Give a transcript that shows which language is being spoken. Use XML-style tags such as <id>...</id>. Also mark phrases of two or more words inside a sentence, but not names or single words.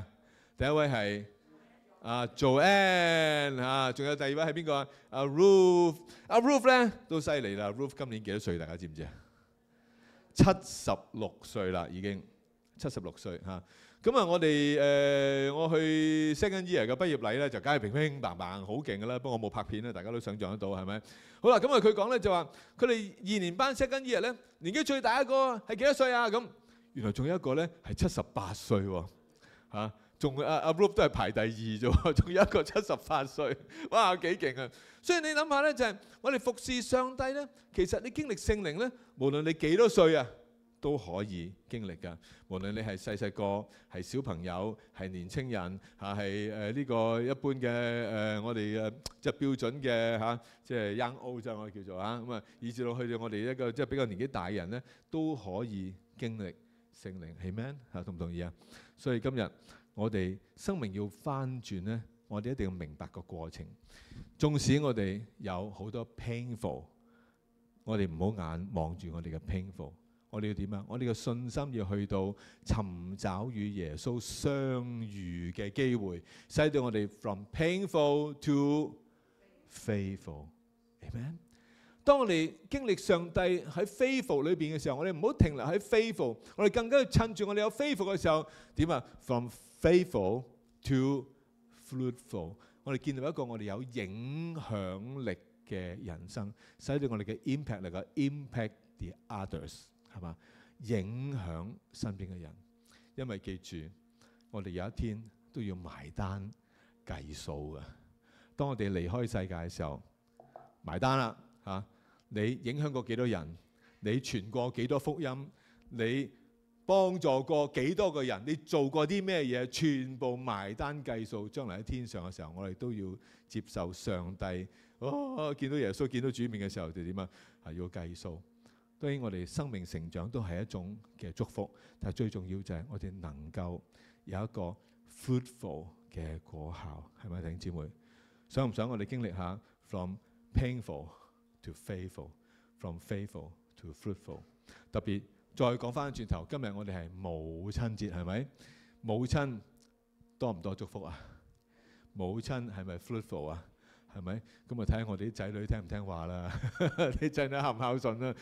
<yue>第一位係Joanne 嚇，仲有第2位係邊個啊？Ruth， Ruth 咧都犀利啦 ，Ruth 今年幾多歲？大家知唔知啊？76歲啦已經。76歲嚇，咁啊我哋我去</yue> <en>second year</en> <yue>嘅畢業禮咧，就梗係乒乒乓乓好勁㗎啦，不過我冇拍片咧，大家都想像得到係咪？好啦，咁啊佢講咧就話，佢哋2年班</yue> <en>second year</en> <yue>咧，年紀最大一個係幾多歲啊？咁原來仲有一個咧係78歲喎嚇，仲阿 Ruth 都係排第2啫喎，仲有一個78歲，哇幾勁啊！所以你諗下咧，就係我哋服侍上帝咧，其實你經歷聖靈咧，無論你幾多歲啊，都可以經歷㗎，無論你係細個、係小朋友、係年青人嚇、係呢個一般嘅我哋即係標準嘅嚇，即係</yue> <en>young old</en> <yue>就我哋叫做嚇咁啊，以至到去到我哋一個即係比較年紀大嘅人咧，都可以經歷聖靈，係咩嚇？同唔同意啊？所以今日我哋生命要翻轉咧，我哋一定要明白個過程。縱使我哋有好多 painful， 我哋唔好眼望住我哋嘅 painful。我哋要點啊？我哋嘅信心要去到尋找與耶穌相遇嘅機會，使到我哋</yue> <en>from painful to faithful。</en> <yue>Amen。當我哋經歷上帝喺 faithful 裏邊嘅時候，我哋唔好停留喺 faithful， 我哋更加要趁住我哋有 faithful 嘅時候，點啊 ？</yue> <en>From faithful to fruitful。</en> <yue>我哋建立一個我哋有影響力嘅人生，使到我哋嘅 impact 能夠</yue> <en>impact the others。</en> <yue>係嘛？影響身邊嘅人，因為記住，我哋有一天都要埋單計數嘅。當我哋離開世界嘅時候，埋單啦嚇！你影響過幾多人？你傳過幾多福音？你幫助過幾多個人？你做過啲咩嘢？全部埋單計數。將來喺天上嘅時候，我哋都要接受上帝。見到耶穌、見到主面嘅時候，就點啊？係要計數。當然我哋生命成長都係一種嘅祝福，但係最重要就係我哋能夠有一個 fruitful 嘅果效，係咪弟兄姊妹？想唔想我哋經歷下</yue> <en>from painful to faithful，from faithful to fruitful？</en> <yue>特別再講翻轉頭，今日我哋係母親節，係咪？母親多唔多祝福啊？母親係咪 fruitful 啊？係咪？咁啊睇下我哋啲仔女聽唔聽話啦，啲仔女孝唔孝順啦。</yue>